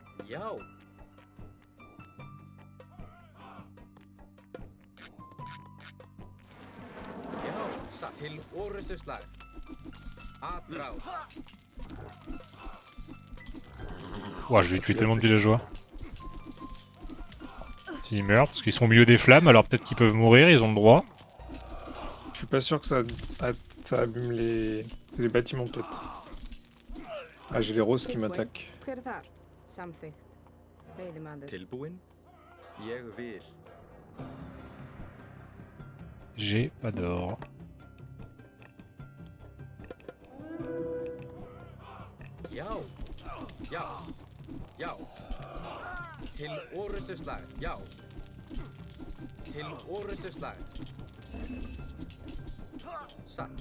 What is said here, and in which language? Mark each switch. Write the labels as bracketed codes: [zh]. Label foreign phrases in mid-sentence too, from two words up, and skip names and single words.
[is] Já. Já, satt. Til orustu slag. Atrás. [fr] Ouah, je vais tuer tellement de villageois. S'ils meurent, parce qu'ils sont au milieu des flammes, alors peut-être qu'ils peuvent mourir, ils ont le droit. Je suis pas sûr que ça abîme les bâtiments peut-être. Ah, j'ai les roses qui [is] Tilbúin. [fr] m'attaquent. [is] Hver er þar? Samþykkt. Veiðimaður. Tilbúin? Ég vil. [fr] J'ai pas d'or. [is] Já. Já. Já. Til orustu slag. Já. Til orustu slag. Satt.